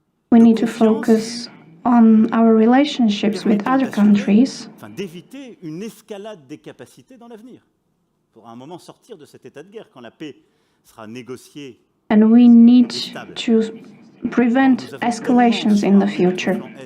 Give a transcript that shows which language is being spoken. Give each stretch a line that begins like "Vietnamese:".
English: We need to focus on our relationships with other countries.
French: D'éviter une escalade des capacités dans l'avenir. Pour un moment sortir de cet état de guerre quand la paix sera négociée.
English: And we need to prevent escalations in the future.